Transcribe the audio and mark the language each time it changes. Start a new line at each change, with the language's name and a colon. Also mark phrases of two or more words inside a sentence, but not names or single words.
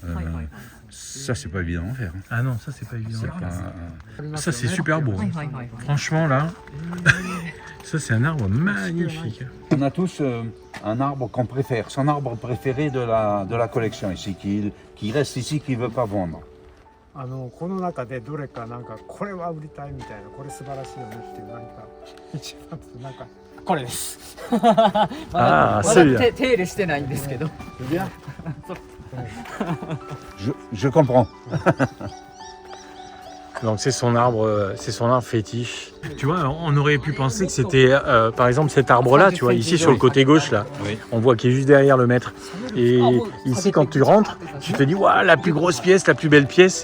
French: Ça, c'est pas évident à faire. Hein. Ah non, ça c'est pas évident. C'est pas- Ça c'est super beau. hein. Franchement là, ça c'est un arbre magnifique. On a tous un arbre qu'on préfère, son arbre préféré de la collection ici, qui reste ici, qui ne veut pas vendre.
Japanese: この中でどれかなんかこれは売りたいみたいな、これ素晴らしいよねっていう何か一番なんかこれです。あーまそうやだ手入れしてないんですけど。
French: C'est bien je comprends. Donc c'est son arbre fétiche. Tu vois, on aurait pu penser que c'était, par exemple, cet arbre-là, tu vois, ici sur le côté gauche, là, Oui. on voit qu'il est juste derrière le maître. Et ici, quand tu rentres, tu te dis, waouh, la plus grosse pièce, la plus belle pièce.